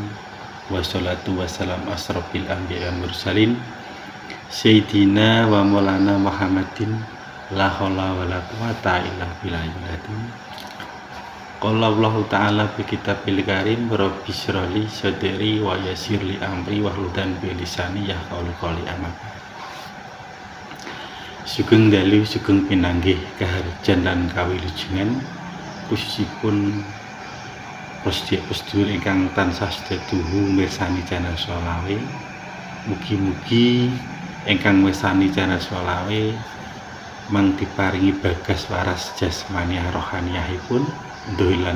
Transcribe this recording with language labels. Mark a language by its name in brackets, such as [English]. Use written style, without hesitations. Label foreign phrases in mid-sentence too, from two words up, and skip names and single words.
[Arabic] والصلاة والسلام أشرف الأنبياء والمرسلين سيدنا ومولانا محمد لا حول ولا قوة إلا بالله. قال الله تعالى في كتاب الكريم رب اشرح لي صدري ويسر لي أمري واحلل بلساني يفقه قولي آمين. [Javanese] Sugeng dalu sugeng pinanggih kaharjan lan kawilujengan khususipun sedherek ingkang tansah setuhu mirsani channel Solawe. Mugi-mugi ingkang mirsani channel Solawe mang diparingi bagas waras jasmani rohaniyahipun dohilan